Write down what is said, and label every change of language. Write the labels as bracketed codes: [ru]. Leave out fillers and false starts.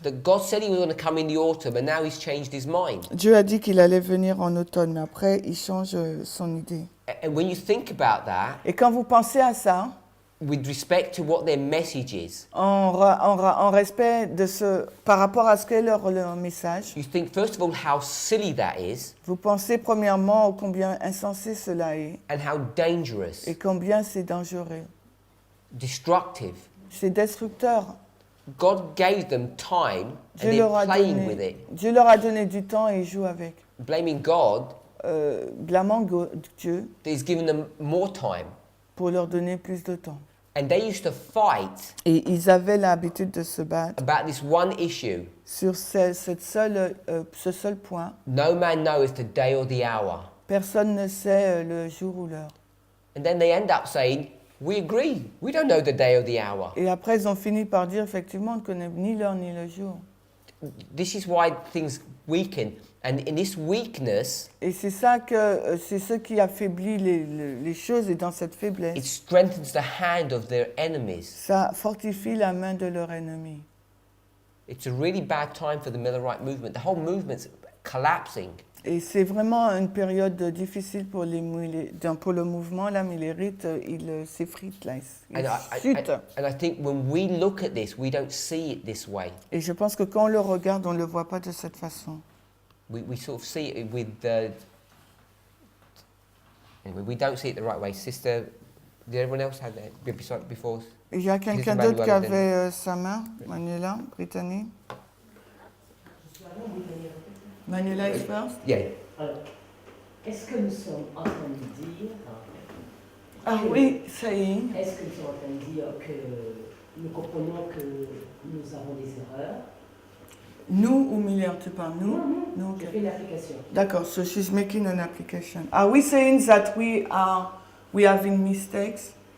[en] That God said he was going to come in the autumn and now he's changed his mind. [fr] Dieu a dit qu'il allait venir en automne, mais après il change son idée. [en] And when you think about that, [fr] Et quand vous pensez à ça, [en] with respect to what their message is, [fr] en respect de par rapport à ce qu'est leur message, [en] you think first of all how silly that is [fr] vous pensez premièrement au combien insensé cela est [en] and how dangerous, [fr] et combien c'est dangereux. [en] destructive. [fr] C'est destructeur. [en] God gave them time and [fr] Dieu leur, [en] they're playing with it. [fr] Dieu leur a donné du temps et ils jouent avec. [en] Blaming God, [fr] Blâmant Dieu [en] he's given them more time. [fr] pour leur donner plus de temps. [en] And they used to fight [fr] Et ils avaient l'habitude de se battre [en] about this one issue. [fr] sur ce seul point. [en] No man knows the day or the hour. [fr] Personne ne sait le jour ou l'heure. [en] And then they end up saying, we agree, we don't know the day or the hour. [fr] Et après, ils ont fini par dire, effectivement, on ne connaît ni l'heure ni le jour. [en] This is why things weaken. And in this weakness, [fr] Et c'est ça que c'est ce qui affaiblit les choses, et dans cette [en] it [fr] faiblesse, [en] strengthens the hand of their enemies. [fr] ça fortifie la main de leur ennemi. [en] It's a really bad time for the Millerite movement. The whole movement's collapsing. [fr] Et c'est vraiment une période difficile pour le mouvement. Là, Millérite, il s'effrite, là, il chute. [en] And I think when we look at this, we don't see it this way. [fr] Et je pense que quand on le regarde, on ne le voit pas de cette façon. [en] We sort of see it with anyway, we don't see it the right way. Sister, did everyone else have that before? [fr] Il y a quelqu'un d'autre qui avait sa main, Manuela, Brittany. [en] Manuela is first. Yeah. [fr] Alors, est-ce que nous sommes en train de dire... Ah oui, ça y est. Est-ce que nous sommes en train de dire que nous comprenons que nous avons des erreurs? Nous ou Miller, tu parles nous? Non, [en] okay. [fr] je fais l'application. [en] D'accord, so she's making an application. Are we saying that we having mistakes?